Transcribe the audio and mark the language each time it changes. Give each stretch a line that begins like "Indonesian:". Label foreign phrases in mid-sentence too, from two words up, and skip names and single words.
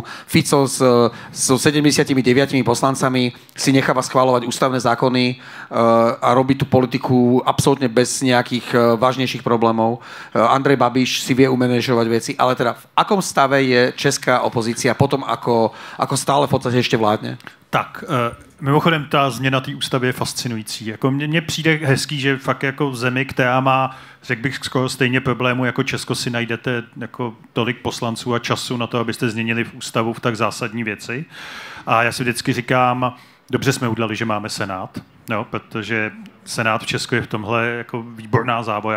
Slovak: Fico so 79 poslancami si necháva schvaľovať ústavné zákony a robí tú politiku absolútne bez nejakých vážnejších problémov. Andrej Babiš si vie umanéžovať veci, ale teda v akom stave je česká opozícia potom, ako stále v podstate ešte vládne?
Czech: Tak, mimochodem ta změna té ústavy je fascinující. Jako mně přijde hezký, že fakt jako zemi, která má, řekl bych, skoro stejně problému jako Česko, si najdete jako tolik poslanců a času na to, abyste změnili v ústavu v tak zásadní věci. A já si vždycky říkám, dobře jsme udělali, že máme Senát, no, protože Senát v Česku je v tomhle jako výborná závoja.